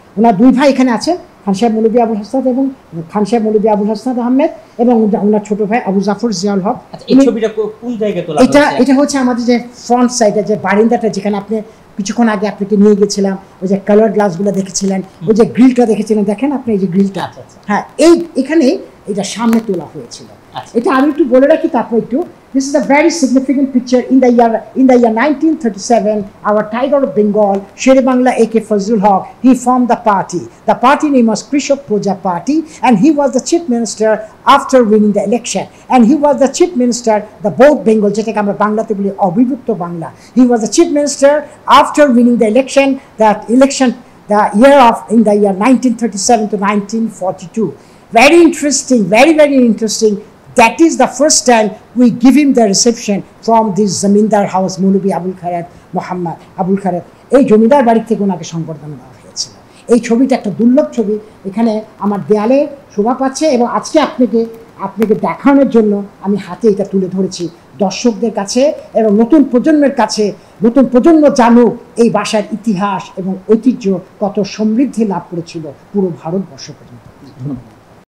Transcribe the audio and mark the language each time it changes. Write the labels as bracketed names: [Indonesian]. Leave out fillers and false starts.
[Bangla] ওনার দুই ভাই এখানে আছেন, খান সাহেব মৌলভী আবুল হাসনাত এবং খান সাহেব মৌলভী আবুল হাসনাত আহমেদ, এবং ওনার ছোট ভাই আবু জাফর জিয়াউল হক। এই ছবিটা কোন জায়গায় তোলা হয়েছে? এটা হচ্ছে আমাদের যে ফ্রন্ট সাইডে যে বারিন্দাটা, যেখানে আপনি কিছুক্ষণ আগে আপনাকে নিয়ে গেছিলাম, ওই যে কালার গ্লাসগুলো দেখেছিলেন, ওই যে গ্রিলটা দেখেছিলেন, দেখেন আপনি এই যে গ্রিলটা, হ্যাঁ এখানে এটা সামনে তোলা হয়েছিল। এটা আমি একটু বলে রাখি, তারপর একটু [English] this is a very significant picture in the year 1937. Our tiger of Bengal, Shere Bangla A.K. Fazlul Haq, he formed the party. The party name was Krishak Proja Party, and he was the chief minister after winning the election. And he was the chief minister, the both Bengal, [Bangla] যেটাকে আমরা বাংলাতে বলি অবিভক্ত Bangla. [English] He was the chief minister after winning the election, the year of in the year 1937 to 1942. Very interesting, very very interesting. That is the first time we give him the reception from this Zamindar house, Maulovi Abul Khayrat Muhammad Abul Khayrat. [Bangla] এই জমিদার বাড়ি থেকে ওনাকে সংবর্ধনা দেওয়া হয়েছিল। এই ছবিটা একটা দুর্লভ ছবি, এখানে আমার দেয়ালে শোভা পাচ্ছে, এবং আজকে আপনাকে দেখানোর জন্য আমি হাতে এটা তুলে ধরেছি দর্শকদের কাছে, এবং নতুন প্রজন্মের কাছে, নতুন প্রজন্ম জানুক এই ভাষার ইতিহাস এবং ঐতিহ্য কত সমৃদ্ধি লাভ করেছিল পুরো ভারতবর্ষ পর্যন্ত। ধন্যবাদ।